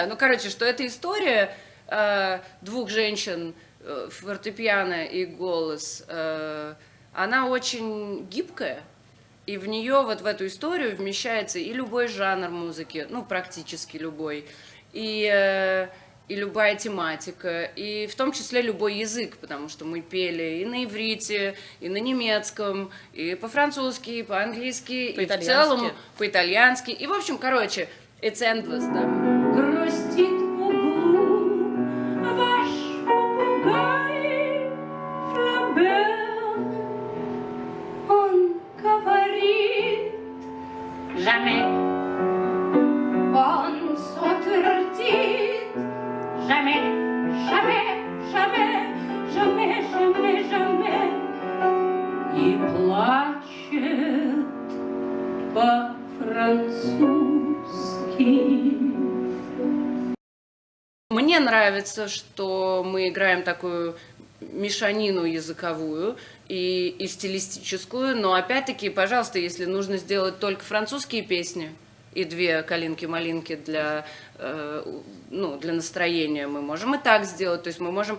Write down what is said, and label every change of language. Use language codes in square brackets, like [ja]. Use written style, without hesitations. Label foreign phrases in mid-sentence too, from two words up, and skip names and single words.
[ru] ну, короче, что эта история 2 женщин, фортепиано и голос, она очень гибкая, и в нее, вот в эту историю вмещается и любой жанр музыки, ну, практически любой, и любая тематика, и в том числе любой язык, потому что мы пели и на иврите, и на немецком, и по-французски, и по-английски, и в целом по-итальянски, и, в общем, короче, [en] it's endless, [ru] да. Грустит в углу ваш попугай Флабер. Он говорит jamais. [fr] Он s'interdit jamais, jamais, jamais, jamais, jamais, jamais. [ru] И плачет по-французски. Мне нравится, что мы играем такую мешанину языковую и стилистическую, но опять-таки, пожалуйста, если нужно сделать только французские песни и 2 калинки-малинки для, ну, для настроения, мы можем и так сделать, то есть мы можем...